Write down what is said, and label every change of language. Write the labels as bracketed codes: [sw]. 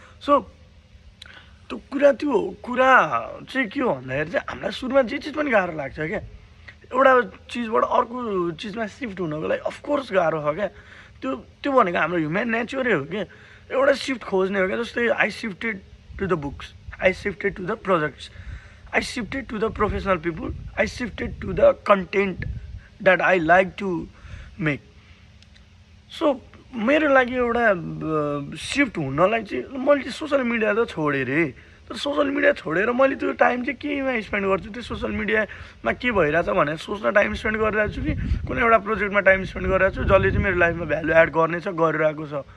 [ne] So त्यो कुरा चाहिँ के हो भन्दाखेरि चाहिँ हामीलाई सुरुमा जे चिज पनि गाह्रो लाग्छ क्या. एउटा चिजबाट अर्को चिजमा सिफ्ट हुनको लागि अफकोर्स गाह्रो हो क्या. त्यो भनेको हाम्रो ह्युमन नेचरै हो क्या. एउटा सिफ्ट खोज्ने हो क्या. [en] जस्तै I shifted to the books, I shifted to the projects, I shifted to the professional people, I shifted to the content that I like to make. [ne] So मेरो लागि एउटा सिफ्ट हुनलाई चाहिँ मैले चाहिँ सोसियल मिडिया त छोडेँ रे. तर सोसियल मिडिया छोडेर मैले त्यो टाइम चाहिँ केमा स्पेन्ड गर्छु, त्यो सोसियल मिडियामा के भइरहेछ भनेर सोच्न टाइम स्पेन्ड गरिरहेको छु कि कुनै एउटा प्रोजेक्टमा टाइम स्पेन्ड गरिरहेको छु जसले चाहिँ मेरो लाइफमा भ्यालु एड गर्नेछ, गरिरहेको छ.